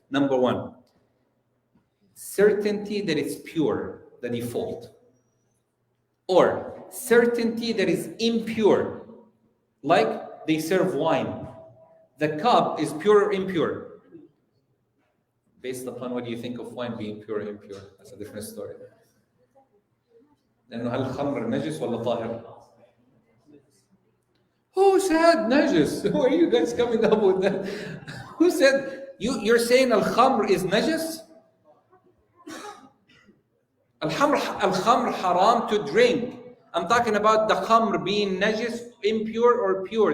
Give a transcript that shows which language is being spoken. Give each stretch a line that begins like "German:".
English: Number 1, certainty that it's pure, the default. Or certainty that is impure, like they serve wine. The cup is pure or impure? Based upon what you think of wine being pure or impure. That's a different story.
Arabic: لأنه هل الخمر نجس ولا طاهر?
English: Who said najis? Who are you guys coming up with that? Who said you're saying al-khamr is najis? Al-khamr haram to drink. I'm talking about the khamr being najis, impure or pure.